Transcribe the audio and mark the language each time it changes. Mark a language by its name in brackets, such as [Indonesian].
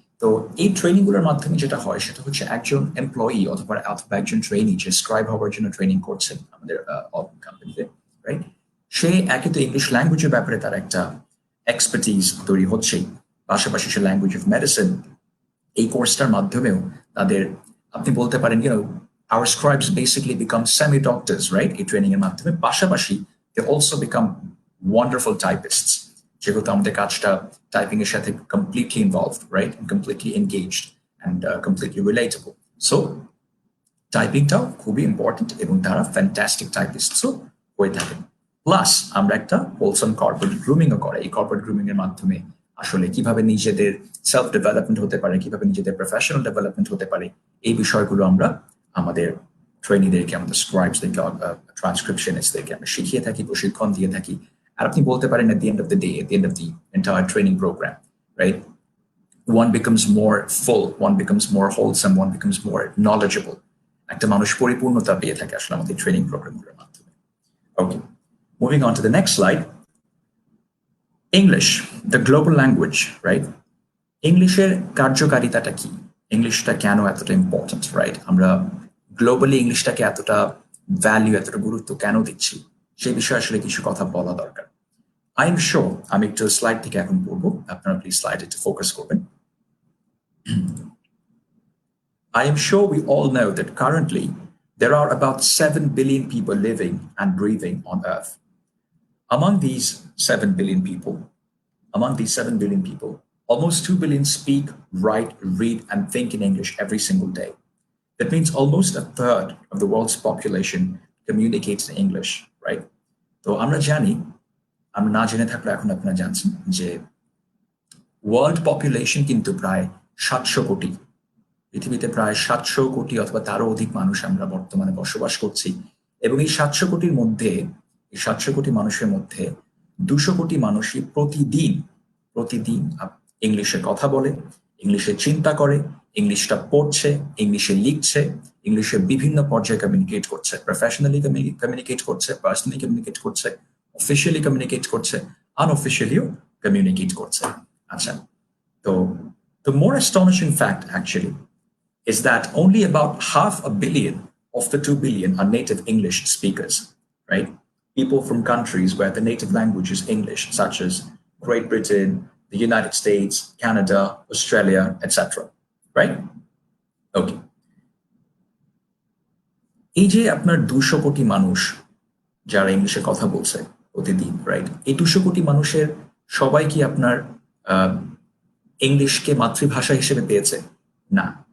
[Bangla] তো এই ট্রেনিং গুলোর মাধ্যমে যেটা হয় সেটা হচ্ছে একজন এমপ্লয়ি অথবা একজন ট্রেনি যে স্ক্রাইব হওয়ার জন্য ট্রেনিং করছেন আমাদের কোম্পানিতে, রাইট, সে একে তো ইংলিশ ল্যাঙ্গুয়েজের ব্যাপারে তার একটা এক্সপার্টিজ তৈরি হচ্ছেই, পাশাপাশি সে ল্যাঙ্গুয়েজ অফ মেডিসিন এই কোর্সটার মাধ্যমেও তাদের, আপনি বলতে পারেন [English] our scribes basically become semi-doctors, right? [Bangla] এই ট্রেনিং এর মাধ্যমে পাশাপাশি [English] they also become wonderful typists, [Bangla] যেহেতু আমাদের কাজটা টাইপিং এর সাথে [English] completely involved, right? And completely engaged and completely relatable. [Bangla] So টাইপিংটাও খুবই ইম্পর্টেন্ট এবং তারা ফ্যান্টাস্টিক টাইপিস্টও হয়ে থাকেন। প্লাস আমরা একটা হোলসাম কর্পোরেট গ্রুমিংও করে। এই কর্পোরেট গ্রুমিং এর মাধ্যমে আসলে কিভাবে নিজেদের সেলফ ডেভেলপমেন্ট হতে পারে, কিভাবে নিজেদের প্রফেশনাল ডেভেলপমেন্ট হতে পারে, এই বিষয়গুলো আমরা আমাদের ট্রেনিদেরকে, আমাদের স্ক্রাইবসদেরকে, ট্রান্সক্রিপশনিস্টদেরকে আমরা শিখিয়ে থাকি, প্রশিক্ষণ দিয়ে থাকি। আর আপনি বলতে পারেন [English] at the end of the day, at the end of the entire training program, right, one becomes more full, one becomes more wholesome, one becomes more knowledgeable. [Bangla] একটা মানুষ পরিপূর্ণতা পেয়ে থাকে আসলে আমাদের ট্রেনিং প্রোগ্রামগুলোর মাধ্যমে। [English] Okay, moving on to the next slide. English, the global language, right? [Bangla] ইংলিশের কার্যকারিতাটা কি? ইংলিশটা কেন এতটা ইম্পর্টেন্ট, রাইট? আমরা গ্লোবালি ইংলিশটাকে এতটা ভ্যালু, এতটা গুরুত্ব কেন দিচ্ছি, সেই বিষয়ে আসলে কিছু কথা বলা দরকার। আই এম শিওর, আমি একটু স্লাইড থেকে এখন পড়বো, আপনারা প্লিজ স্লাইড একটু ফোকাস করবেন। [English] I am sure we all know that currently there are about 7 billion people living and breathing on Earth. Among these 7 billion people, among these 7 billion people, almost 2 billion speak, write, read, and think in English every single day. That means almost a third of the world's population communicates in English, right? [Bangla] তো আমরা জানি, আমরা না জেনে থাকলে এখন আপনারা জানছেন যে ওয়ার্ল্ড পপুলেশন কিন্তু প্রায় 700 কোটি। পৃথিবীতে প্রায় 700 কোটি অথবা তারও অধিক মানুষ আমরা বর্তমানে বসবাস করছি, এবং এই 700 কোটির মধ্যে, এই 700 কোটি মানুষের মধ্যে 200 কোটি মানুষই প্রতিদিন প্রতিদিন ইংলিশে কথা বলে, ইংলিশে চিন্তা করে, ইংলিশটা পড়ছে, ইংলিশে লিখছে, ইংলিশে বিভিন্ন পর্যায়ে কমিউনিকেট করছে, প্রফেশনালি কমিউনিকেট করছে, পার্সোনালি কমিউনিকেট করছে, অফিসিয়ালি কমিউনিকেট করছে, আনঅফিসিয়ালিও কমিউনিকেট করছে। [English] আচ্ছা, তো the more astonishing fact actually is that only about 500 million of the 2 billion are native English speakers, right? People from countries where the native language is English, such as Great Britain, the United States, Canada, Australia, etc. Right? Okay. [Bangla] এই যে আপনার 200 কোটি মানুষ যারা ইংলিশে কথা বলছে প্রতিদিন, রাইট? এই 200 কোটি মানুষের সবাই কি আপনার ইংলিশকে মাতৃভাষা হিসেবে পেয়েছে? না।